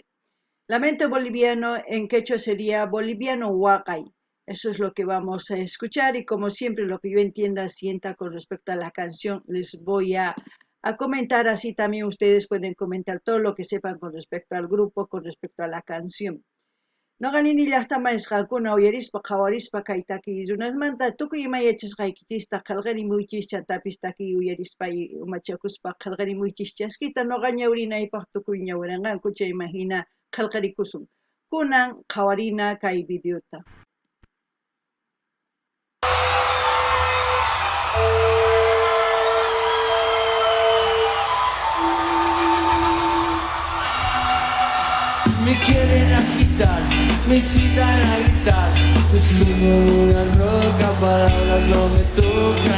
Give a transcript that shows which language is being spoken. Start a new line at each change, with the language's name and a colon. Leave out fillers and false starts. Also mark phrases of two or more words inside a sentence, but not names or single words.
Spanish: Lamento boliviano en quechua sería
Quechua: boliviano huacay.
Spanish: Eso es lo que vamos a escuchar y como siempre lo que yo entienda, sienta con respecto a la canción, les voy a comentar. Así también ustedes pueden comentar todo lo que sepan con respecto al grupo, con respecto a la canción.
Quechua: Noqanini llaqtama isqakuna uyarispa qawarispa kay takiy runasmanta tukuy imayachasqaykichista qillqarimuychis chantapis takiy uyarispa umachakuspa qillqarimuychis chaskita noqa ñawrinaypaq tukuy ñawranqanku chay imagina qillqarikusun. Kunan qawarina kay videota.
Spanish: Me quieren agitar, me incitan a gritar. Yo subo una roca, palabras no me tocan.